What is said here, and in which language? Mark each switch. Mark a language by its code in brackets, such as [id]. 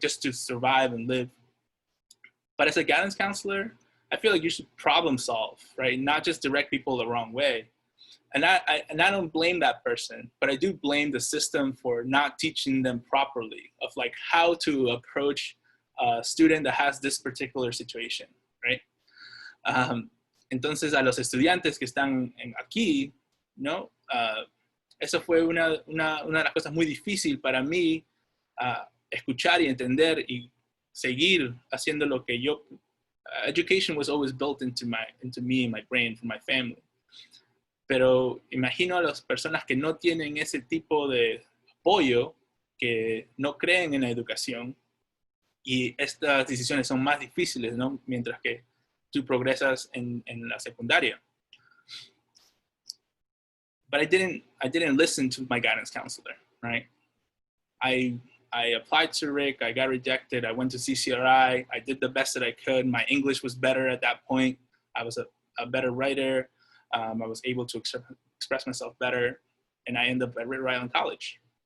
[en] Just to survive and live. But as a guidance counselor, I feel like you should problem solve, right? Not just direct people the wrong way. And I don't blame that person, but I do blame the system for not teaching them properly of like how to approach a student that has this particular situation, right? [es] Entonces a los estudiantes que están aquí, ¿no? Eso fue una de las cosas muy difíciles para mí, escuchar y entender y seguir haciendo lo que yo. [en] Education was always built into me and my brain from my family. [es] Pero imagino a las personas que no tienen ese tipo de apoyo, que no creen en la educación, y estas decisiones son más difíciles, ¿no? Mientras que tú progresas en la secundaria. [en] But I didn't listen to my guidance counselor, right? I applied to RIC, I got rejected, I went to CCRI, I did the best that I could. My English was better at that point. I was a better writer. I was able to express myself better, and I ended up at Rhode Island College.